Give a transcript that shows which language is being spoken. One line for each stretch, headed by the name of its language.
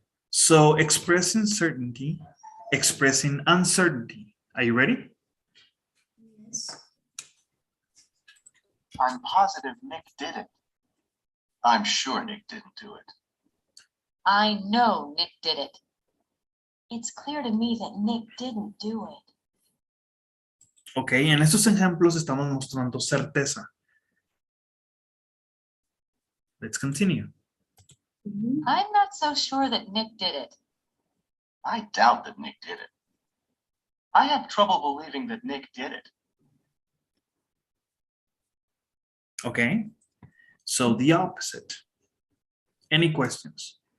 English: So expressing certainty, expressing uncertainty. Are you ready? Yes. I'm positive Nick did it. I'm sure Nick didn't do it. I know Nick did it. It's clear to me that Nick didn't do it.
Spanish: Ok, en estos ejemplos estamos mostrando certeza.
English: Let's continue. I'm not so sure that Nick did it. I doubt that Nick did it. I have trouble believing that Nick did it. Okay, so the opposite. Any questions?